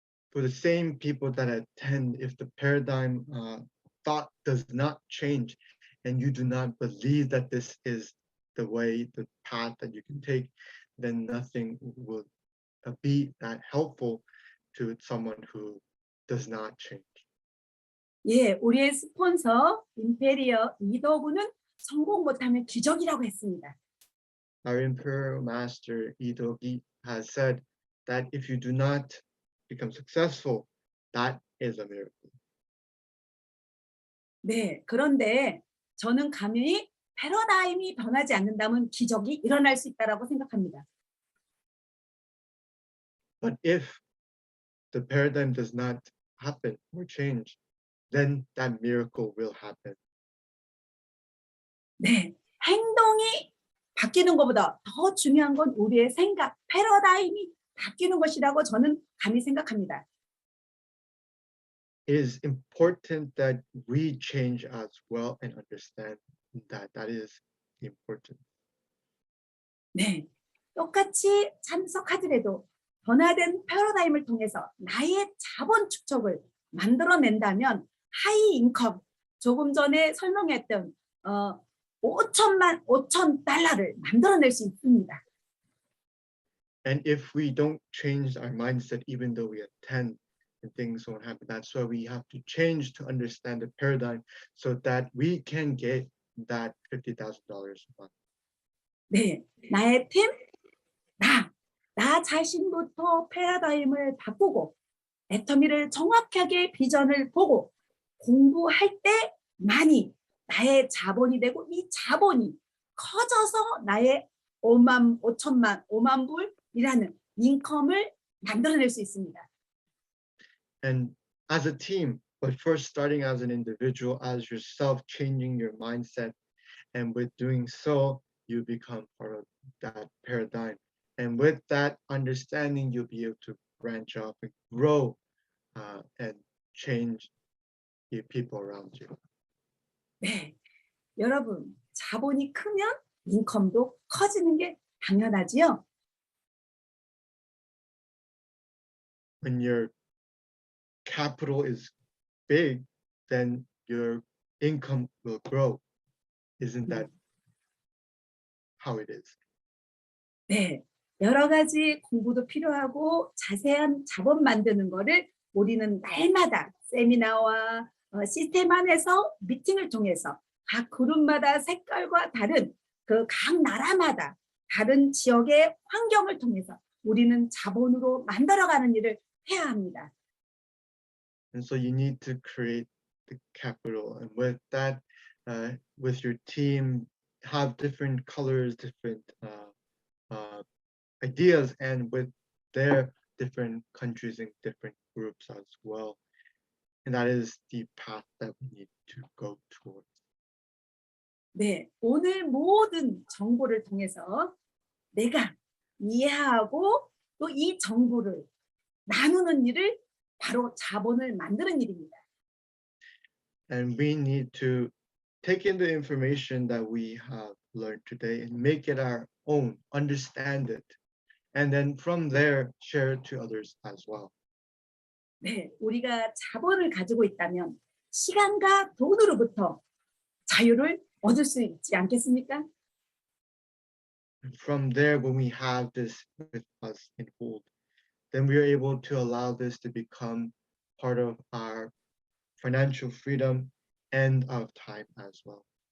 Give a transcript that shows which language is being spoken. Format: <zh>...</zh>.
<en>For the same people that attend, if the paradigm thought does not change and you do not believe that this is the way, the path that you can take, then nothing will be that helpful to someone who does not change.</en> <ko>예, 우리의 스폰서 임페리어 이도구는 성공 못하면 기적이라고 했습니다.</ko> <en>Our Imperial Master Idogi has said that if you do not become successful, that is a miracle.</en> <ko>네, 그런데 저는 감히 패러다임이 변하지 않는다면 기적이 일어날 수 있다라고 생각합니다.</ko> <en>But if the paradigm does not happen or change, then that miracle will happen.</en> <ko>네, 행동이 바뀌는 것보다 더 중요한 건 우리의 생각, 패러다임이 바뀌는 것이라고 저는 감히 생각합니다.</ko> <en>It is important that we change as well and understand that that is important.</en> <ko>네, 똑같이 참석하더라도 변화된 패러다임을 통해서 나의 자본 축적을 만들어낸다면 하이 인컴, 조금 전에 설명했던 5천 달러를 만들어낼 수 있습니다.</ko> <en>And if we don't change our mindset, even though we attend and things won't happen, that's why we have to change to understand the paradigm so that we can get that $50,000 a month.</en> <ko>네, 나의 팀, 나 자신부터 패러다임을 바꾸고 애터미를 정확하게 비전을 보고 공부할 때만이 나의 자본이 되고 이 자본이 커져서 나의 5만 불이라는 인컴을 만들어낼 수 있습니다.</ko> <en>And as a team, but first starting as an individual, as yourself, changing your mindset, and with doing so, you become part of that paradigm. And with that understanding, you'll be able to branch off and grow and change the people around you.</en> <ko>네, 여러분 자본이 크면 인컴도 커지는 게 당연하지요.</ko> <en>When your capital is big, then your income will grow. Isn't that how it is?</en> <ko>네, 여러 가지 공부도 필요하고 자세한 자본 만드는 거를 우리는 날마다 세미나와 시스템 안에서 미팅을 통해서 각 그룹마다 색깔과 다른 그 각 나라마다 다른 지역의 환경을 통해서 우리는 자본으로 만들어가는 일을 해야 합니다.</ko> <en>And so you need to create the capital, and with that, with your team, have different colors, different ideas, and with their different countries and different groups as well. And that is the path that we need to go towards.</en> <ko>네, 오늘 모든 정보를 통해서 내가 이해하고 또 이 정보를 나누는 일을 바로 자본을 만드는 일입니다.</ko> <en>And we need to take in the information that we have learned today and make it our own, understand it, and then from there share it to others as well.</en> <ko>네, 우리가 자본을 가지고 있다면 시간과 돈으로부터 자유를 얻을 수 있지 않겠습니까?</ko> <en>And from there, when we have this with us in hold, then we are able to allow this to become part of our financial freedom and of time as well.</en>